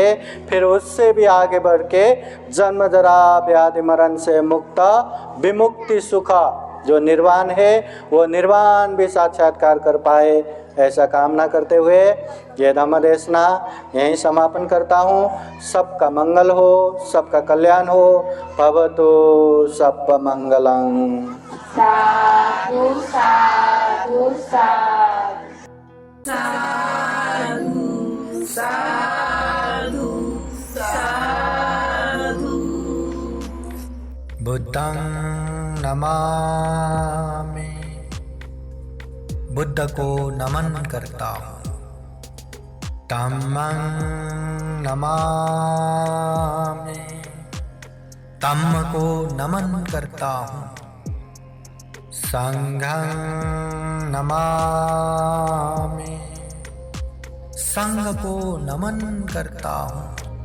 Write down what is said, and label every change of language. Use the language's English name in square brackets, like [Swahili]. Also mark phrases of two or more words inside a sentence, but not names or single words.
[Hindi] फिर उससे भी आगे बढ़ के जन्म जरा व्याधि मरण से मुक्त विमुक्ति सुख जो निर्वाण है वो निर्वाण भी साक्षात्कार कर पाए, ऐसा कामना करते हुए ये धम्म देशना यहीं समापन करता हूँ। सबका मंगल हो, सबका कल्याण हो। [Pali] भवतु सब मंगलम्। साधु साधु साधु साधु साधु। बुद्धं नमामि, [Hindi] बुद्ध को नमन करता हूँ। [Pali] धम्मं नमामि, [Hindi] धम्म को नमन करता हूँ। [Pali] संघं नमामि, [Hindi] संघ को नमन करता हूँ।